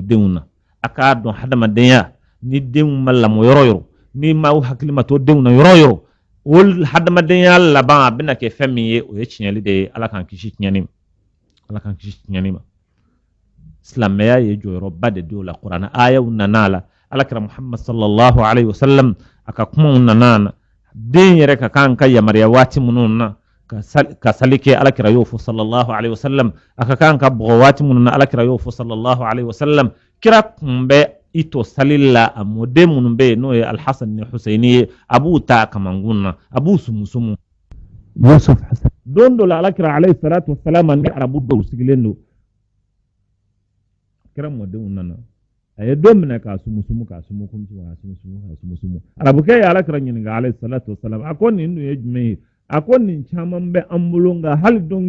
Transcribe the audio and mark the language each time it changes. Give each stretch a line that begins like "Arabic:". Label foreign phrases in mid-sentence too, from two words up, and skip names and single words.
Bambara: denw na a k'a dɔn hadamadenya ni denw ma lamɔ yɔrɔ yɔrɔ ni m'aw hakili ma to denw na yɔrɔ yɔrɔ o hadamadenya laban a bɛna kɛ fɛn min ye o ye tiɲɛli de ye ala k'an kisi tiɲɛni ma silamɛya ye jɔyɔrɔba de don o la kuranɛ ayaw nana a la alakira muhammad
Arabic: صلى الله عليه وسلم
Bambara: a ka kumaw nana na den yɛrɛ ka kan ka yamaruya waati minnu na ka sali kɛ alakira y'o fɔ
Arabic: صلى الله عليه وسلم
Bambara: a ka kan ka bɔgɔ waati minnu na alakira y'o fɔ
Arabic: صلى الله عليه وسلم
Bambara: kira kun bɛ i to salili la a mɔden minnu bɛ yen n'o ye alhasan ni husaini ye a b'u ta a kamangun na a b'u sumusumu yusuf hasan don dɔ la alakira
Arabic: عليه الصلاة والسلام
Bambara: ni arabu dɔw sigilen don kira mɔdenw nana a ye don minɛ k'a sumusumu arabukɛ ye alakira ɲininka
Arabic: عليه الصلاة والسلام
Bambara: a ko nin dun ye jumɛn ye a ko nin caman bɛ an bolo nka hali don